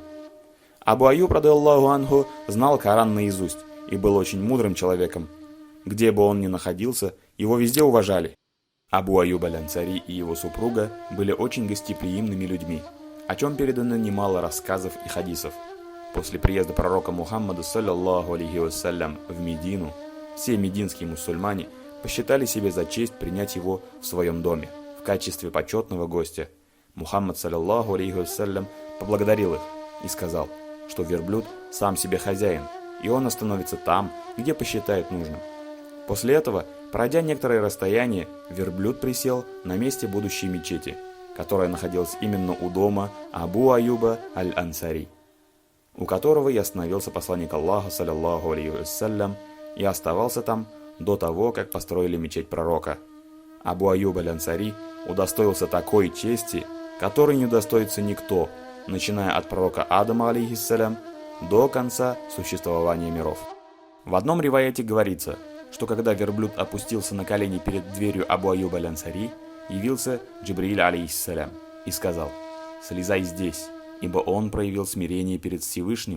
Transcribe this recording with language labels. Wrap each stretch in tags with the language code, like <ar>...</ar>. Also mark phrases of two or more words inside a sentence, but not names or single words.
<ru>Абу Аюб,</ru> <ar>رضي الله عنه,</ar> <ru>знал Коран наизусть и был очень мудрым человеком. Где бы он ни находился, его везде уважали. Абу Аюб аль-Ансари и его супруга были очень гостеприимными людьми, о чем передано немало рассказов и хадисов. После приезда пророка Мухаммада,</ru> <ar>صلى الله عليه وسلم,</ar> <ru>в Медину, все мединские мусульмане посчитали себе за честь принять его в своем доме в качестве почетного гостя.</ru> <ar>محمد صلى الله عليه وسلم,</ar> <ru>поблагодарил их и сказал, что верблюд сам себе хозяин, и он остановится там, где посчитает нужным. После этого, пройдя некоторое расстояние, верблюд присел на месте будущей мечети, которая находилась именно у дома Абу Аюба аль-Ансари, у которого и остановился посланник Аллаха,</ru> <ar>صلى الله عليه وسلم,</ar> <ru>и оставался там до того, как построили мечеть пророка. Абу Аюб аль-Ансари удостоился такой чести, которой не удостоится никто, начиная от пророка Адама, алейхиссалям, до конца существования миров. В одном риваяте говорится, что когда верблюд опустился на колени перед дверью Абу Аюба аль-Ансари, явился Джибриль, алейхиссалям, и сказал: «Слезай здесь, ибо он проявил смирение перед Всевышним».</ru>